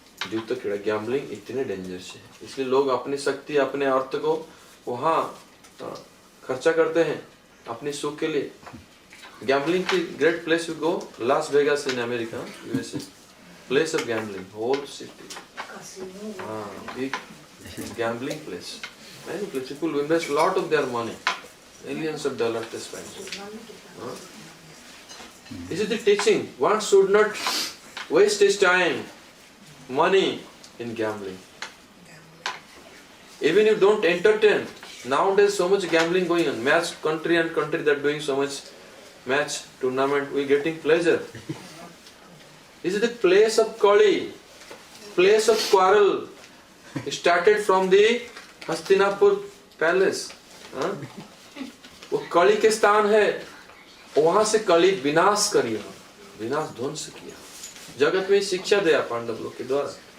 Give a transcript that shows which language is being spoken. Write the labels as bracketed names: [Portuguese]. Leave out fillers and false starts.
[Hindi] द्यूत क्रीड़ा, गैम्बलिंग इतने डेंजरस है, इसलिए लोग अपनी शक्ति, अपने अर्थ को वहां खर्चा करते हैं अपने सुख के लिए. [English] Gambling की great place you go, Las Vegas in America, USA, place of gambling, whole city. Big gambling place. Many people invest a lot of their money, millions of dollars they spend. This is the teaching. One should not waste his time, money in gambling. Even you don't entertain. Nowadays so much gambling going on. Match country and country that doing so much match tournament. We getting pleasure. This is the place of Kali, place of quarrel. It started from the Hastinapur palace. [Hindi] वो कली के स्थान है, वहां से कली विनाश करिए, विनाश ध्वंस किया. जगत में शिक्षा दिया पांडव लोग के द्वारा.